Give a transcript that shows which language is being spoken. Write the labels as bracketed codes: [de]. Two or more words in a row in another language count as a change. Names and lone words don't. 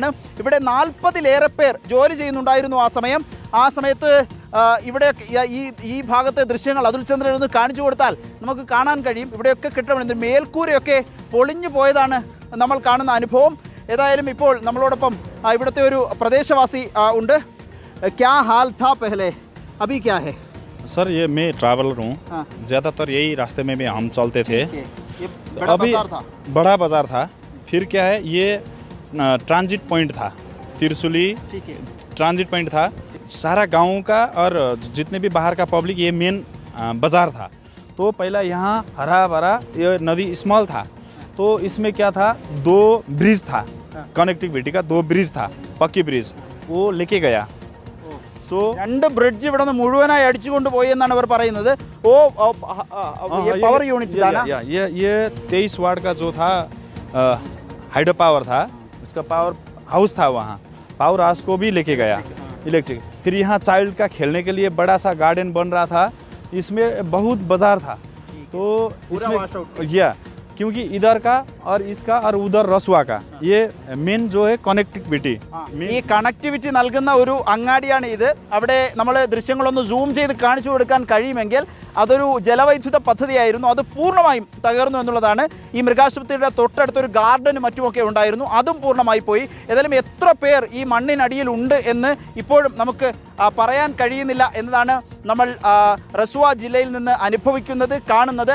[ml] ഇവിടെ 40-ലേറെ പേർ ജോലി ചെയ്യുന്നുണ്ടായിരുന്നു ആ സമയത്ത് ഇവിടെ ഈ ഭാഗത്തെ ദൃശ്യങ്ങൾ അതുൽ ചന്ദ്രൻ ഒന്ന് കാണിച്ചു കൊടുത്താൽ നമുക്ക് കാണാൻ കഴിയും. ഇവിടെയൊക്കെ കെട്ടിടം, മേൽക്കൂരയൊക്കെ പൊളിഞ്ഞു പോയതാണ് നമ്മൾ കാണുന്ന അനുഭവം. ഏതായാലും ഇപ്പോൾ നമ്മളോടൊപ്പം ഇവിടുത്തെ ഒരു പ്രദേശവാസി ഉണ്ട്. [hi] क्या हाल था पहले, अभी क्या है? सर ये मैं ट्रैवलर हूँ. ज़्यादातर यही रास्ते में हम चलते थे. अभी बड़ा बाजार था. फिर क्या है, ये [en] transit point [hi] था, तिरसुली [en] transit point [hi] था. सारा गाँव का और जितने भी बाहर का पब्लिक, ये मेन बाज़ार था. तो पहला यहाँ हरा भरा ये नदी स्मॉल था. तो इसमें क्या था, 2 ब्रिज था, कनेक्टिविटी का 2 ब्रिज था, पक्की ब्रिज, वो लेके गया. [ml] सो 2 ബ്രിഡ്ജ് ഇവിടെ നിന്ന് മുഴുവനായി അടിച്ചുകൊണ്ട് പോയി എന്നാണ് അവർ പറയുന്നത്. [en] power unit [hi] था ना, ये 23 वाट का जो था [en] hydro power [hi] था, उसका [en] power house [hi] था. वहाँ [en] power house [hi] को भी लेके गया इलेक्ट्रिक. फिर यहाँ चाइल्ड का खेलने के लिए बड़ा सा गार्डन बन रहा था. इसमें बहुत बाजार था. तो इसमें क्योंकि इधर का और इसका और उधर रसुआ का ये मेन जो है कनेक्टिविटी. [ml] ഈ കണക്ടിവിറ്റി നൽകുന്ന ഒരു അങ്ങാടിയാണ് ഇത്. അവിടെ നമ്മൾ ദൃശ്യങ്ങളൊന്ന് സൂം ചെയ്ത് കാണിച്ചു കൊടുക്കാൻ കഴിയുമെങ്കിൽ അതൊരു ജലവൈദ്യുത പദ്ധതിയായിരുന്നു. അത് പൂർണ്ണമായും തകർന്നു എന്നുള്ളതാണ്. ഈ മൃഗാശുപത്രിയുടെ തൊട്ടടുത്തൊരു ഗാർഡനും മറ്റുമൊക്കെ ഉണ്ടായിരുന്നു, അതും പൂർണ്ണമായി പോയി. ഏതായാലും എത്ര പേർ ഈ മണ്ണിനടിയിൽ ഉണ്ട് എന്ന് ഇപ്പോഴും നമുക്ക് പറയാൻ കഴിയുന്നില്ല എന്നതാണ് നമ്മൾ റസുവ ജില്ലയിൽ നിന്ന് അനുഭവിക്കുന്നത്, കാണുന്നത്.